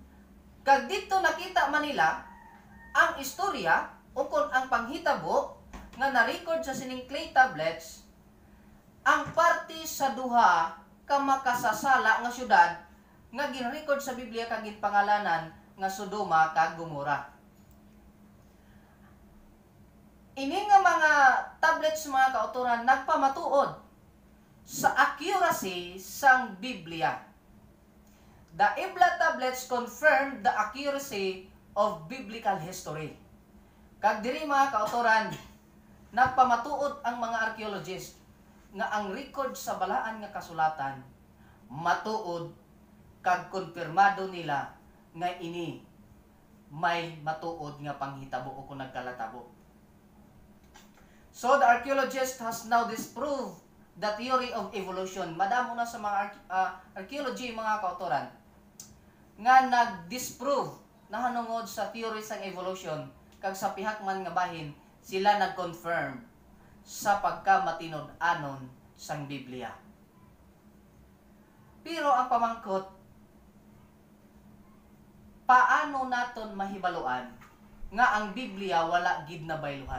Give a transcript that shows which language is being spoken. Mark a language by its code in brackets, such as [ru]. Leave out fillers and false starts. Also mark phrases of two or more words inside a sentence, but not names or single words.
[hil] Kag dito nakita man nila ang istorya ukon ang panghitabo nga na-record sa sining [en] clay tablets [hil] ang parte sa duha ka makasasala nga syudad nga gin-record sa Biblia kag ginpangalanan nga Sodoma kag Gomora. Ini nga mga tablets mga kauturan nagpamatuod sa accuracy sang Biblia. [en] The Ibla tablets confirmed the accuracy of biblical history. [hil] Kag diri mga kauturan, nagpamatuod ang mga archaeologists nga ang record sa balaan nga kasulatan matuod kag konfirmado nila nga ini may matuod nga panghitabo o kung nagkalatabo. [en] So the archaeologist has now disproved the theory of evolution. [hil] Madamo na sa mga archaeology mga kautoran nga nag-disprove na hanungod sa theory sang evolution kag sa pihak man nga bahin sila nag-confirm sa pagkamatinud-anon sang Biblia. Pero ang pamangkot, paano naton mahibaluan nga ang Biblia wala gid na bayluhan?